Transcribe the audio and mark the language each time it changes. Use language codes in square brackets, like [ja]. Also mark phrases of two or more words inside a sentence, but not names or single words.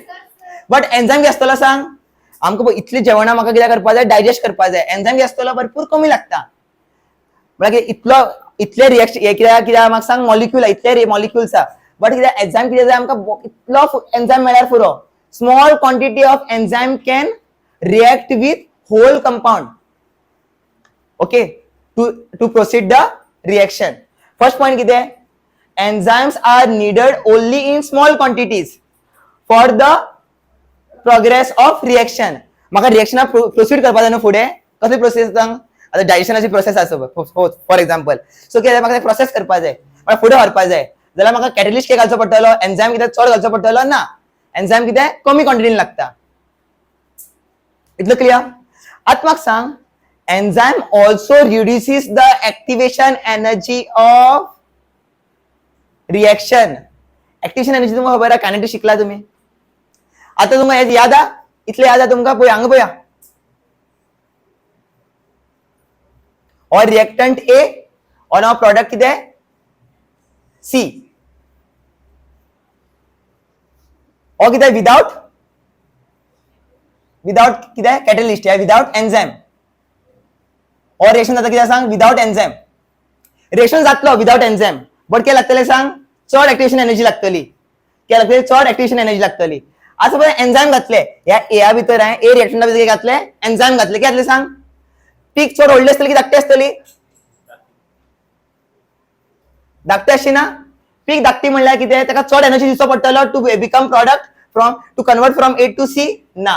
[kok] बट एन्झायम कितें आसतलो सांग, आमकां इतली जेवणां म्हाका कितें करपा जाय, डायजेस्ट करपा जाय. एन्झायम कितें आसतलो, भरपूर कमी लागता. म्हळ्यार इतले रिएक्शन कित्याक म्हाका सांग, मॉलिक्यूल इतले मॉलिक्युल्स आहा, बट कितें एन्झायम कितें जाय आमकां, इतलो एन्झायम मेळ्यार पुरो. [en] Small quantity of enzyme can react with whole compound, OK, to proceed the reaction. first point कितें, enzymes are needed only in small quantities for the progress of reaction. [kok] म्हाका रिएक्शना प्रोसीड करपा जाय न्हू फुडें, कसली प्रोसेस सांग, आतां डायजेशनाची प्रोसेस आसा [en] for example, [kok] सो कितें म्हाका प्रोसेस करपा जाय, फुडें व्हरपा जाय जाल्यार म्हाका कॅटलिस्ट घालचो पडटलो, एन्झायम कितें चड घालचो पडटलो ना, एन्झायम कितें कमी क्वांटिटीन लागता. इतलो क्लियर. आतां म्हाका सांग, [en] enzyme also reduces the activation energy of reaction. activation energy [kok] तुमकां खबर आहा, कायनेटिक्स शिकला तुम्ही. आता तुमकां याद आहा, इतले याद आहा तुमकां, पळय हांगा पळया, [en] और reactant A और now product कितें सी, और कितें विदाउट कितें catalyst or without enzyme. [kok] और रिएक्शन जाता कितें सांग, [en] without enzyme. [kok] रिएक्शन जातलो [en] without enzyme, [kok] बट कितें लागतलें सांग, चड [en] activation energy [kok] लागतली. कितें लागतली, चड [en] activation energy [kok] लागतली. आज सपोज एन्झायम घातले, ह्या एया भितर हांवें ए रिएक्शना भितर घातले, एन्झायम घातले, कितें जातलें सांग, पीक चड व्हडली आसतली की धाकटी आसतली, धाकटी अशी ना, पीक धाकटी म्हणल्यार कितें, ताका चड एनर्जी दिवचो पडटलो [en] to become product from to convert from A to C [kok] ना.